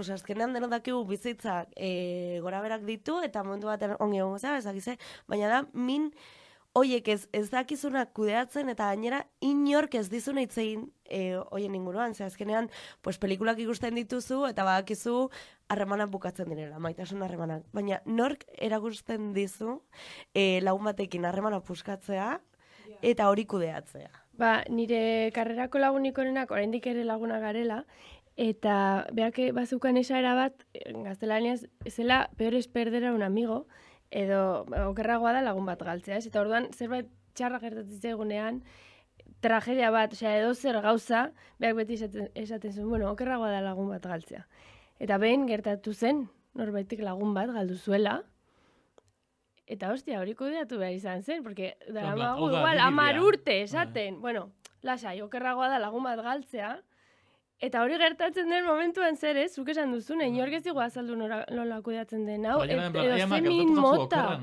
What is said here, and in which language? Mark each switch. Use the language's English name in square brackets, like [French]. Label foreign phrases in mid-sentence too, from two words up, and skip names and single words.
[Basque] Pues azkenean denok dakigu bizitzak gora berak ditu, eta momentu batean ongi egongo zara, ezakize, baina da min hoiek ez dakizunak kudeatzen, eta gainera inork ez dizuna hitz egin hoien inguruan, ze azkenean pues pelikulak ikusten dituzu eta badakizu harremanak bukatzen direla, maitasun harremanak. Baina nork erakusten dizu lagun batekin harremana puskatzea eta hori kudeatzea. Ba, nire karrerako lagunik onenak oraindik ere laguna garela, eta beak bazukan esaera bat, gaztelaniaz, zela [Spanish] peor es perder a un amigo, [Basque] edo okerragoa da lagun bat galtzea, ez? Eta orduan zerbait txarra gertatzen zaigunean, tragedia bat, osea, edo zer gauza, beak beti esaten zuen, bueno, okerragoa da lagun bat galtzea. Eta behin gertatu zen, norbaitik lagun bat galdu zuela, eta hostia, hori kudeatu behar izan zen, porque daramagu igual 10 urte esaten, bueno, lasai, okerragoa da lagun bat galtzea, eta hori gertatzen den momentuan zer ez, zuk esan duzune, inork ez digu azaldu nola kudeatzen den, hau, edo zemin mota.